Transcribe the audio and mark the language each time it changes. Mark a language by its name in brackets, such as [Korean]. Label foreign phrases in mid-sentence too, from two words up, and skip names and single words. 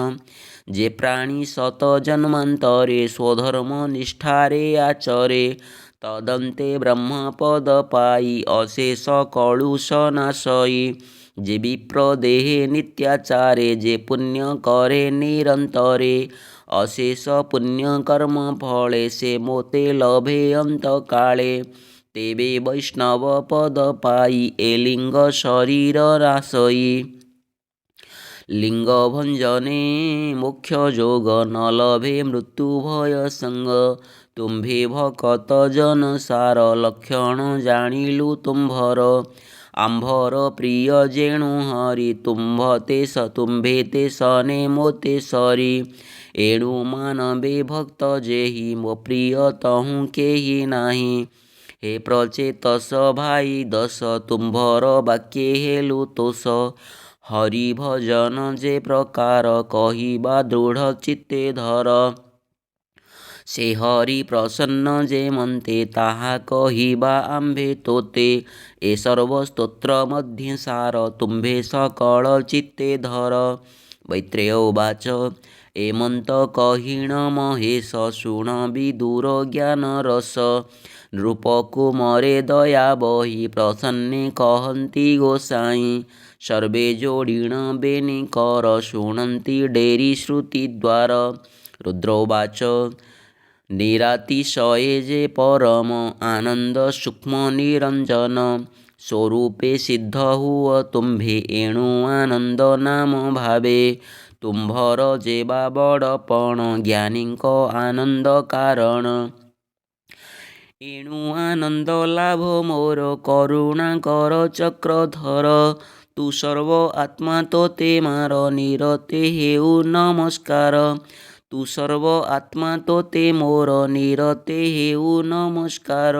[Odia] ଯେ ପ୍ରାଣୀ ଶତ ଜନ୍ମାନ୍ତରେ ସ୍ୱଧର୍ମ ନିଷ୍ଠାରେ ଆଚରେ ତଦନ୍ତେ ବ୍ରହ୍ମପଦ ପାଇ ଅଶେଷ କଳୁଷ ନାଶଇ ଯେ ବିପ୍ର ଦେହେ ନିତ୍ୟାଚାରେ ଯେ ପୁଣ୍ୟ କରେ ନିରନ୍ତରେ ଅଶେଷ ପୁଣ୍ୟ କର୍ମ ଫଳେ ସେ ମୋତେ ଲଭେ ଅନ୍ତକାଳେ ତେବେ ବୈଷ୍ଣବ ପଦ ପାଇ ଏ ଲିଙ୍ଗ ଶରୀର ରାସଇ ଲିଙ୍ଗ ଭଞ୍ଜନେ ମୋକ୍ଷ ଯୋଗ ନ ଲଭେ ମୃତ୍ୟୁ ଭୟ ସଙ୍ଗ ତୁମ୍ଭେ ଭକତ ଜନ ସାର ଲକ୍ଷଣ ଜାଣିଲୁ ତୁମ୍ଭର ଆମ୍ଭର ପ୍ରିୟ ଯେଣୁ ହରି ତୁମ୍ଭେ ତେ ସନେ ମୋତେ ସରି ଏଣୁ ମାନବେ ଭକ୍ତ ଯେହି ମୋ ପ୍ରିୟ ତହୁ କେହି ନାହି ହେ ପ୍ରଚେତସ ଭାଇ ଦଶ ତୁମ୍ଭର ବାକ୍ୟେ ହେଲୁ ତୋଷ ହରି ଭଜନ ଯେ ପ୍ରକାର କହିବା ଦୃଢ଼ ଚିତ୍ତେ ଧର ସେ ହରି ପ୍ରସନ୍ନ ଯେ ମନ୍ତେ ତାହା କହିବା ଆମ୍ଭେ ତୋତେ ଏ ସର୍ବସ୍ତୋତ୍ର ମଧ୍ୟେ ସାର ତୁମ୍ଭେ ସକଳ ଚିତ୍ତେ ଧର ମୈତ୍ରେୟ ଉବାଚ ଏମନ୍ତ କହିଣ ମହେଶ ଶୁଣ ବିଦୁର ଜ୍ଞାନ ରସ ନୃପକୁମରେ ଦୟା ବହି ପ୍ରସନ୍ନେ କହନ୍ତି ଗୋସାଇ ସର୍ବେ ଯୋଡ଼ିଣ ବେନି କର ଶୁଣନ୍ତି ଡେରି ଶ୍ରୁତି ଦ୍ୱାର ରୁଦ୍ରୋବାଚ ନିରାତିଶୟେ ଯେ ପରମ ଆନନ୍ଦ ସୂକ୍ଷ୍ମ ନିରଞ୍ଜନ ସ୍ୱରୂପେ ସିଦ୍ଧ ହୁଆ ତୁମ୍ଭେ ଏଣୁ ଆନନ୍ଦ ନାମ ଭାବେ ତୁମ୍ଭର ଯେବା ବଡ଼ପଣ ଜ୍ଞାନୀକ ଆନନ୍ଦ କାରଣ ଏଣୁ ଆନନ୍ଦ ଲାଭ ମୋର କରୁଣା କର ଚକ୍ରଧର। ତୁ ସର୍ବ ଆତ୍ମା ତୋତେ ମାର ନିରତେ ହେଉ ନମସ୍କାର। ତୁ ସର୍ବ ଆତ୍ମା ତୋତେ ମୋର ନିରତେ ହେଉ ନମସ୍କାର।